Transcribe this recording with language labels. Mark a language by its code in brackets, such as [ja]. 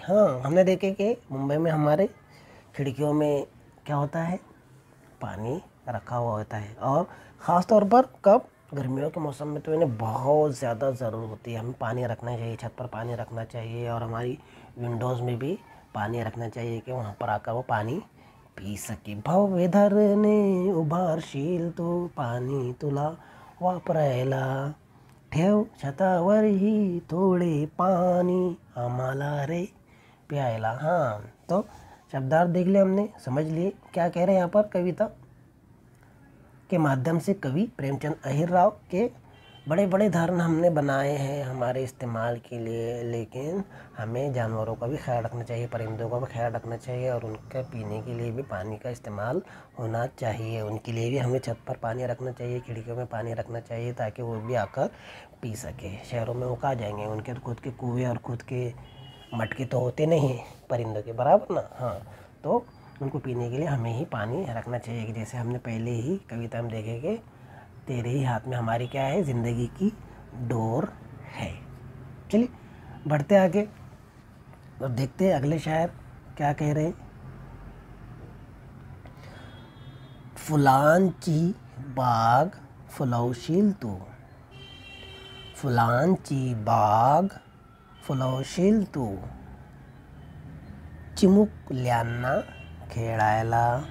[hi] हाँ, हमने देखे कि मुंबई में हमारे खिड़कियों में क्या होता है, पानी रखा हुआ होता है। और ख़ास तौर पर कब, गर्मियों के मौसम में तो इन्हें बहुत ज़्यादा ज़रूरत होती है। हमें पानी रखना चाहिए, छत पर पानी रखना चाहिए, और हमारी विंडोज़ में भी पानी रखना चाहिए कि वहाँ पर आकर वो पानी पी सके। [mr] भव्य धरणे उभारशील तो पाणी तुला वापरायला, ठेव छतावर ही थोडे पानी आम्हाला रे प्यायला। [hi] हाँ, तो शब्दार्थ देख लिया हमने, समझ लिए क्या कह रहे हैं यहाँ पर कविता के माध्यम से कवि प्रेमचंद अहिर राव के बड़े बड़े धर्म हमने बनाए हैं हमारे इस्तेमाल के लिए, लेकिन हमें जानवरों का भी ख्याल रखना चाहिए, परिंदों का भी ख्याल रखना चाहिए, और उनके पीने के लिए भी पानी का इस्तेमाल होना चाहिए। उनके लिए भी हमें छत पर पानी रखना चाहिए, खिड़कियों में पानी रखना चाहिए, ताकि वो भी आकर पी सके। शहरों में वो कहाँ जाएंगे, उनके खुद के कुएँ और खुद के मटके तो होते नहीं परिंदों के बराबर ना। हाँ, तो उनको पीने के लिए हमें ही पानी रखना चाहिए। जैसे हमने पहले ही कविता में देखे कि तेरे ही हाथ में हमारी क्या है, ज़िंदगी की डोर है। चलिए बढ़ते आगे और देखते हैं अगले शायर क्या कह रहे हैं। [mr] फुलांची बाग फुलवशील तू, फुलांची बाग फुलवशील तू, चिमुकल्यांना खेळायला।